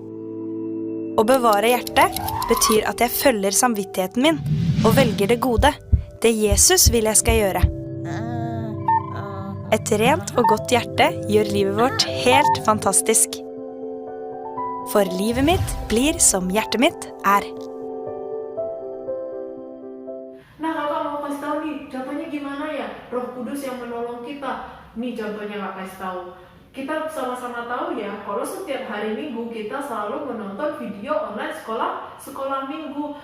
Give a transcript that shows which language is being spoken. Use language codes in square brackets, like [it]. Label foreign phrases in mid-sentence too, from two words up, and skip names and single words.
[no] Å bevare hjertet betyr at jeg følger samvittigheten min og velger det gode, det Jesus vil jeg skal gjøre. Et rent og godt hjerte gjør livet vårt helt fantastisk. For livet mitt blir som hjertet mitt er. [id] Nah, kakak mau kasih tahu nih, contohnya gimana ya Roh Kudus yang menolong kita. Nih contohnya kakak kasih tahu. Kita sama-sama tahu ya, kalau setiap hari Minggu kita selalu menonton video online sekolah Minggu.